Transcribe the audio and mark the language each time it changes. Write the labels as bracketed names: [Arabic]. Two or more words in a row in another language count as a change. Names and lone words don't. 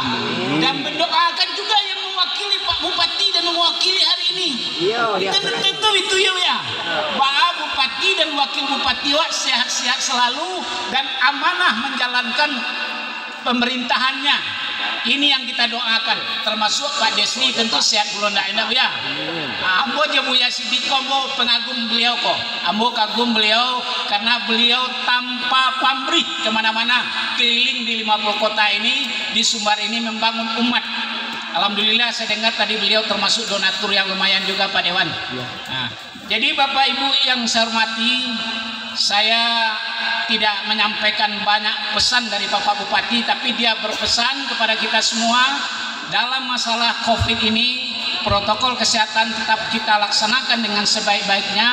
[Indonesian] Dan mendoakan juga yang mewakili Pak Bupati dan mewakili hari ini. Tentu itu ya. Pak Bupati dan Wakil Bupati sehat-sehat selalu dan amanah menjalankan pemerintahannya. Ini yang kita doakan, termasuk Pak Desni tentu sehat pula ndak enak ya. [Minangkabau] Ambo je Buya Sidiko, ambo pengagum beliau kok. [Indonesian] Ambo kagum beliau karena beliau tanpa pamrih kemana-mana keliling di 50 kota ini, di Sumbar ini membangun umat. Alhamdulillah saya dengar tadi beliau termasuk donatur yang lumayan juga Pak Dewan. Nah, jadi Bapak Ibu yang saya hormati, saya tidak menyampaikan banyak pesan dari Bapak Bupati, tapi dia berpesan kepada kita semua dalam masalah COVID ini, protokol kesehatan tetap kita laksanakan dengan sebaik-baiknya.